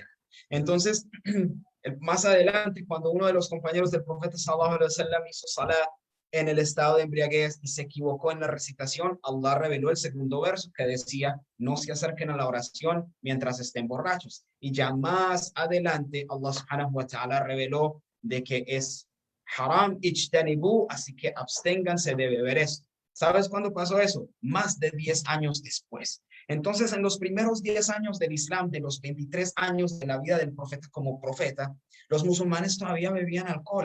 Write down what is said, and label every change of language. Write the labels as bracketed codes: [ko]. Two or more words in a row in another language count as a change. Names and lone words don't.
[es] Entonces, más adelante, cuando uno de los compañeros del profeta [ar] صلى الله عليه وسلم [es] hizo salah en el estado de embriaguez y se equivocó en la recitación, Allah reveló el segundo verso que decía, no se acerquen a la oración mientras estén borrachos. Y ya más adelante, Allah [ar] سبحانه وتعالى [es] reveló de que es [ar] حرام اجتنبوا, [es] así que absténganse de beber esto. ¿Sabes cuándo pasó eso? Más de 10 años después. Entonces, en los primeros 10 años del Islam, de los 23 años de la vida del profeta como profeta, los musulmanes todavía bebían alcohol.